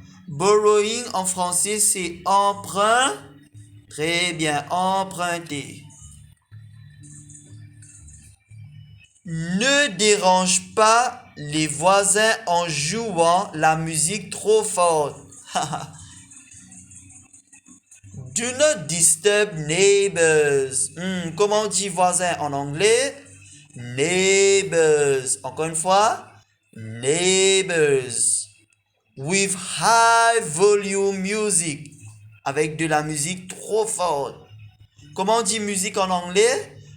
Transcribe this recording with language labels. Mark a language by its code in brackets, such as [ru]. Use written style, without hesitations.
[fr] Borrowing en français c'est emprunt. Très bien, emprunter. Ne dérange pas les voisins en jouant la musique trop forte. [en] Do not disturb neighbors. [fr] Comment on dit voisin en anglais? Neighbors. Encore une fois. Neighbors. [en] With high volume music. [fr] Avec de la musique trop forte. Comment on dit musique en anglais?